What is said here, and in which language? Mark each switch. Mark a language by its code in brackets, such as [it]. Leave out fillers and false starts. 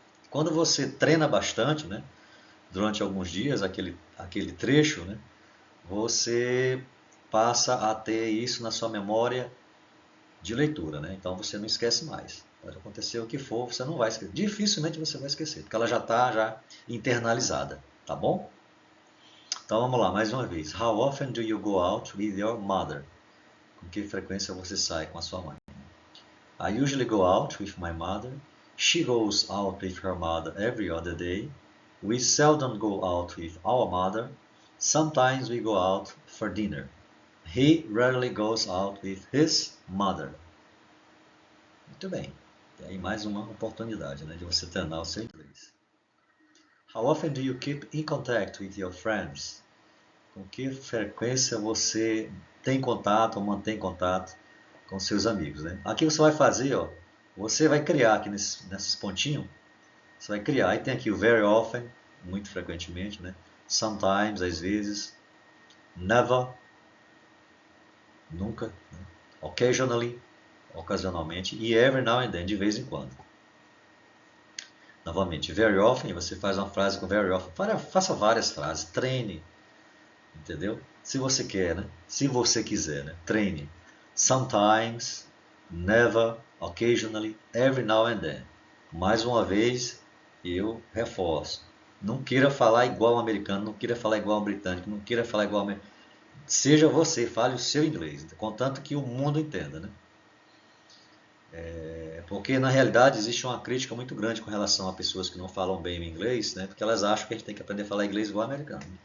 [pt] Quando você treina bastante, né, durante alguns dias, aquele trecho, né, você passa a ter isso na sua memória de leitura, né? Então você não esquece mais. Pode acontecer o que for, você não vai esquecer. Dificilmente você vai esquecer, porque ela já está já internalizada, tá bom? Então vamos lá, mais uma vez. [en] How often do you go out with your mother? [pt] Com que frequência você sai com a sua mãe? [en] I usually go out with my mother. She goes out with her mother every other day. We seldom go out with our mother. Sometimes we go out for dinner. He rarely goes out with his mother. [pt] Muito bem. E aí mais uma oportunidade, né, de você treinar o seu inglês. [en] How often do you keep in contact with your friends? [pt] Com que frequência você tem contato ou mantém contato com seus amigos, né? Aqui você vai fazer, ó, você vai criar aqui nesses pontinhos, você vai criar. Aí tem aqui o [en] very often, [pt] muito frequentemente, né? Sometimes, às vezes. Never, nunca. Né? Occasionally, ocasionalmente. E [en] every now and then, [pt] de vez em quando. Novamente, [en] very often, [pt] você faz uma frase com very often. Faça várias frases, treine, entendeu? Se você quer, né? Se você quiser, né? Treine. [en] Sometimes, never, occasionally, every now and then. [pt] Mais uma vez, eu reforço. Não queira falar igual um americano, não queira falar igual um britânico, não queira falar igual um... Seja você, fale o seu inglês, contanto que o mundo entenda, né? Porque na realidade existe uma crítica muito grande com relação a pessoas que não falam bem o inglês, né? Porque elas acham que a gente tem que aprender a falar inglês igual americano.